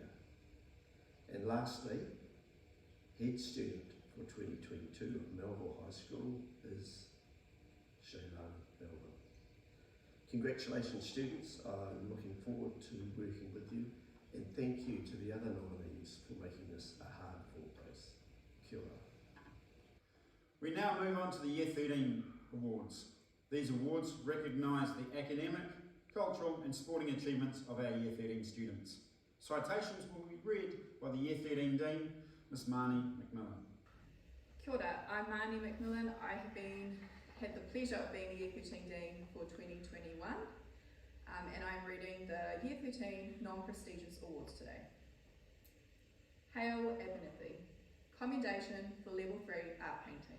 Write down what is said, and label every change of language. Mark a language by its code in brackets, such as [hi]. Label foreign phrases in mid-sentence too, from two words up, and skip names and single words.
[en] And lastly, head student for 2022 of Melville High School is Shaylan Melville. Congratulations students, I'm looking forward to working with you, and thank you to the other nominees for making this a hard-fought race. [mi] Kia ora. [en] We now move on to the Year 13 awards. These awards recognise the academic, cultural and sporting achievements of our Year 13 students. Citations will be read by the Year 13 Dean, Miss Marnie McMillan. [mi] Kia ora, [en] I'm Marnie McMillan. I have had the pleasure of being the Year 13 Dean for 2021, and I'm reading the Year 13 non-prestigious awards today. Hail Abernethy, Commendation for Level 3 Art Painting.